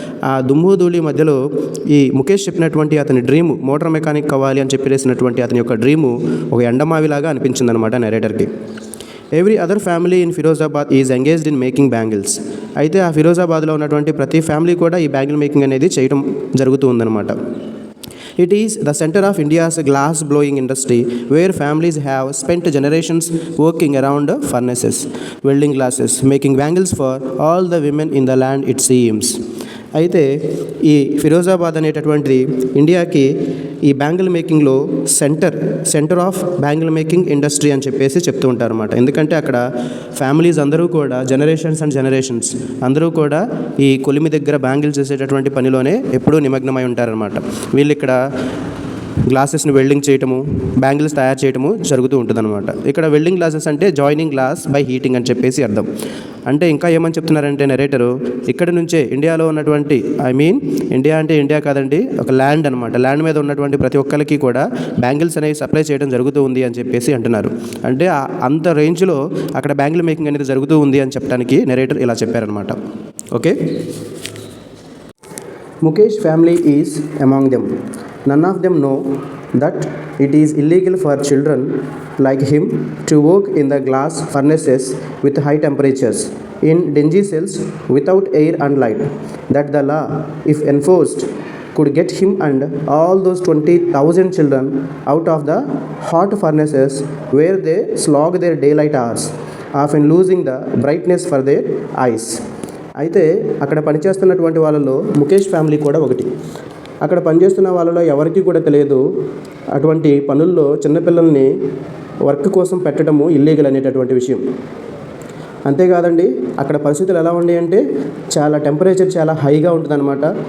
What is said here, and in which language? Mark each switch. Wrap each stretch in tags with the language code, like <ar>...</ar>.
<te>ఆ దుమ్ము ధూళి మధ్యలో ఈ ముఖేష్ చెప్పినటువంటి అతని డ్రీము, మోటార్ మెకానిక్ అవ్వాలి అని చెప్పేసినటువంటి అతని యొక్క డ్రీము ఒక ఎండమావిలాగా అనిపించిందనమాట నెరేటర్కి.</te> <en>Every other family in Firozabad is engaged in making bangles.</en> <te>అయితే ఆ ఫిరోజాబాద్లో ఉన్నటువంటి ప్రతి ఫ్యామిలీ కూడా ఈ బ్యాంగిల్ మేకింగ్ అనేది చేయడం జరుగుతూ ఉందన్నమాట.</te> <en>It is the center of India's glass blowing industry, where families have spent generations working around furnaces, welding glasses, making bangles for all the women in the land, it seems.</en> <te>అయితే ఈ ఫిరోజాబాద్ అనేటటువంటిది ఇండియాకి ఈ bangle మేకింగ్లో centre of bangle making industry అని చెప్పేసి చెప్తూ ఉంటారు అన్నమాట. ఎందుకంటే అక్కడ ఫ్యామిలీస్ అందరూ కూడా జనరేషన్స్ అందరూ కూడా ఈ కొలిమి దగ్గర బ్యాంగిల్స్ చేసేటటువంటి పనిలోనే ఎప్పుడూ నిమగ్నమై ఉంటారనమాట. వీళ్ళు ఇక్కడ గ్లాసెస్ని వెల్డింగ్ చేయటము, బ్యాంగిల్స్ తయారు చేయటము జరుగుతూ ఉంటుందన్నమాట. ఇక్కడ వెల్డింగ్ గ్లాసెస్ అంటే</te> <en>joining glass by heating</en> <te>అని చెప్పేసి అర్థం. అంటే ఇంకా ఏమని చెప్తున్నారంటే నెరేటరు, ఇక్కడ నుంచే ఇండియాలో ఉన్నటువంటి ఇండియా అంటే ఇండియా కాదండి, ఒక ల్యాండ్ అనమాట. ల్యాండ్ మీద ఉన్నటువంటి ప్రతి ఒక్కరికి కూడా బ్యాంగిల్స్ అనేవి సప్లై చేయడం జరుగుతూ ఉంది అని చెప్పేసి అంటున్నారు. అంటే అంత రేంజ్లో అక్కడ బ్యాంగిల్ మేకింగ్ అనేది జరుగుతూ ఉంది అని చెప్పడానికి నెరేటర్ ఇలా చెప్పారనమాట.</te> <en>Okay, Mukesh family is among them. None of them know that it is illegal for children like him to work in the glass furnaces with high temperatures in dingy cells without air and light. That the law, if enforced, could get him and all those 20,000 children out of the hot furnaces where they slog their daylight hours, often losing the brightness for their eyes.</en> <te>అయితే అక్కడ పనిచేస్తున్నటువంటి వాళ్ళలో Mukesh family కూడా ఒకటి. అక్కడ పనిచేస్తున్న వాళ్ళలో ఎవరికి కూడా తెలియదు అటువంటి పనుల్లో చిన్నపిల్లల్ని వర్క్ కోసం పెట్టడము ఇల్లీగల్ అనేటటువంటి విషయం. అంతేకాదండి, అక్కడ పరిస్థితులు ఎలా ఉన్నాయి అంటే చాలా టెంపరేచర్ చాలా హైగా ఉంటుందన్నమాట.</te>